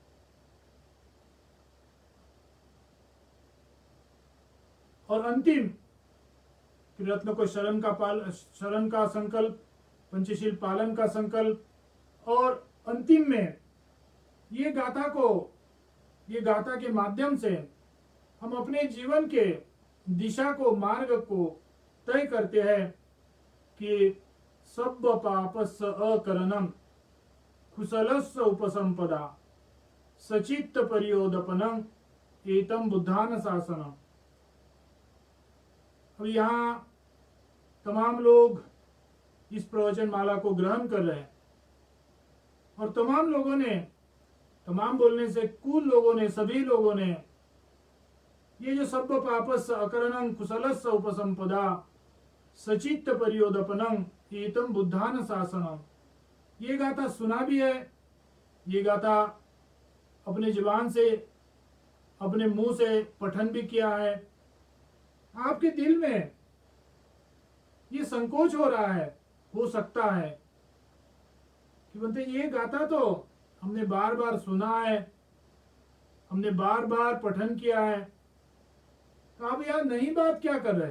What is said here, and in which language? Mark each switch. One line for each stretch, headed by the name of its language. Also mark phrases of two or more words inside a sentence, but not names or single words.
Hindi: और अंतिम रत्न को शरण का संकल्प, पंचशील पालन का संकल्प, और अंतिम में ये गाथा के माध्यम से हम अपने जीवन के दिशा को, मार्ग को तय करते हैं कि
Pali: सब पापस्य अकरणम कुशलस्य उपसंपदा सचित्त परियोदपनम एतम बुद्धान शासनम।
Hindi: अब यहाँ तमाम लोग इस प्रवचन माला को ग्रहण कर रहे हैं और तमाम लोगों ने, तमाम बोलने से कुल लोगों ने, सभी लोगों ने ये जो
Pali: सब पापस्य अकरणम कुशलस्य उपसंपदा सचित्त परियोदपनम एतम बुद्धान शासनम,
Hindi: ये गाथा सुना भी है, ये गाथा अपने जुबान से, अपने मुंह से पठन भी किया है। आपके दिल में ये संकोच हो रहा है, हो सकता है कि बोलते ये गाथा तो हमने बार बार सुना है, हमने बार बार पठन किया है, तो आप यार नई बात क्या कर रहे हैं।